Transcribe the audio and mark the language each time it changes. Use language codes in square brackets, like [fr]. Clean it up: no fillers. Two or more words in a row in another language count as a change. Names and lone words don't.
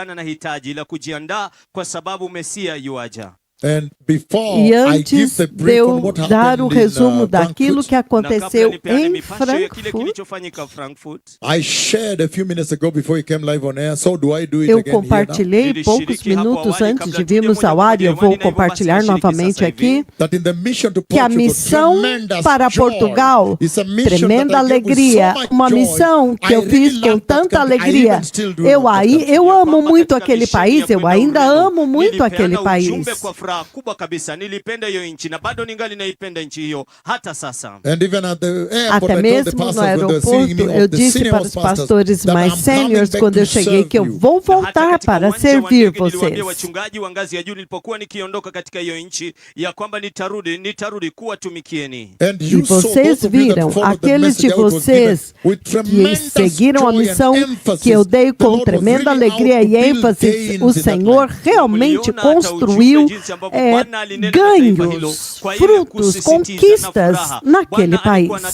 [pt] E antes de eu dar o resumo daquilo que aconteceu em Frankfurt, eu compartilhei poucos minutos antes de virmos ao ar, e eu vou compartilhar novamente aqui, que a missão para Portugal, tremenda alegria, uma missão que eu fiz com tanta alegria. Eu amo muito aquele país, eu ainda amo muito aquele país. [sw] Kubwa kabisa, nilipenda hiyo nchi na bado ningali naipenda nchi hiyo hata sasa. [pt] Até mesmo no aeroporto, eu disse para os pastores mais sêniores quando eu cheguei que eu vou voltar para servir vocês. [sw] Wachungaji wa ngazi ya juu nilipokuwa nikiondoka katika hiyo nchi ya kwamba nitarudi kuwatumikieni. [pt] E vocês viram, aqueles de vocês que seguiram a missão que eu dei com tremenda alegria e ênfase, o Senhor realmente construiu ganhos, frutos, conquistas naquele país.